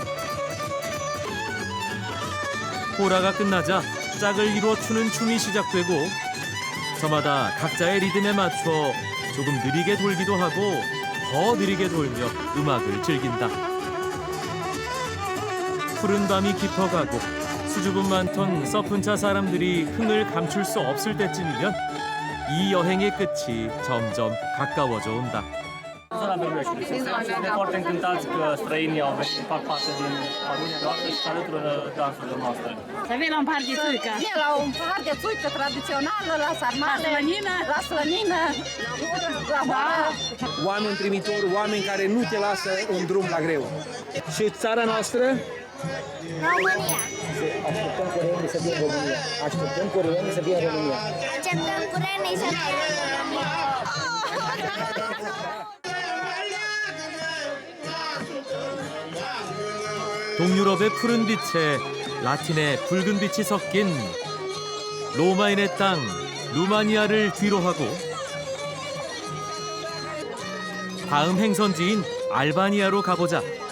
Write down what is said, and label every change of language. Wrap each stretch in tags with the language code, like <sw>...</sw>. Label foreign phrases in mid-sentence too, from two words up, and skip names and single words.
<ko>호라가 끝나자 짝을 이루어 추는 춤이 시작되고 저마다 각자의 리듬에 맞춰 조금 느리게 돌기도 하고 더 느리게 돌며 음악을 즐긴다. 푸른 밤이 깊어가고 수줍음 많던 서푼차 사람들이 흥을 감출 수 없을 때쯤이면 이 여행의 끝이 점점 가까워져 온다.</ko> <ro>Zona Bermeșului. Suntem foarte încântați că străinii au venit, fac parte din familia noastră și se alătură dansurilor noastre. Să vin la un pahar de țuică. Vin la un pahar de țuică tradițională, la sarmale, la slănină, la hoară. Oameni primitori, oameni care nu te lasă în drum la greu. Și țara noastră? România. Așteptăm coreenii să fie în România. Așteptăm coreenii să fie în România. Așteptăm coreenii să fie în România.</ro> <ko>동유럽의 푸른 빛에 라틴의 붉은 빛이 섞인 로마인의 땅 루마니아를 뒤로 하고 다음 행선지인 알바니아로 가보자.</ko>